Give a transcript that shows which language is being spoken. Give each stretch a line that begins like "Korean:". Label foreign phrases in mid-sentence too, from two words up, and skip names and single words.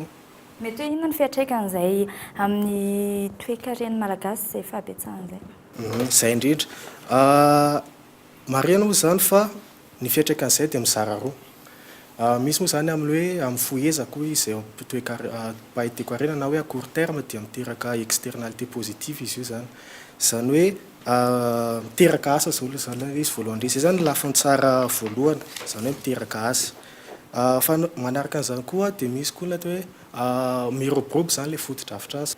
Malagasy: Mety hoe inona ny fiantraikan'izay amin'ny toe-karen'ny malagasy izay fahabetsahana izay? Zay indrindra. Marihana moa zany fa ny fiantraikan'izay dia mizara roa. Misy moa zany amin'ny hoe amin'ny fohezako izay toe-pahaiteko harena na hoe
French: à court terme
Malagasy: dia miteraka
French: externalité positive
Malagasy: izy io zany. Zany hoe miteraka asa zany izy voalohany indrindra. Zay zany lafiny tsara voalohany, zany hoe miteraka asa. Fa manaraka an'izany koa dia misy koa ny atao hoe miroborobo zany ilay foto-drafitra asa.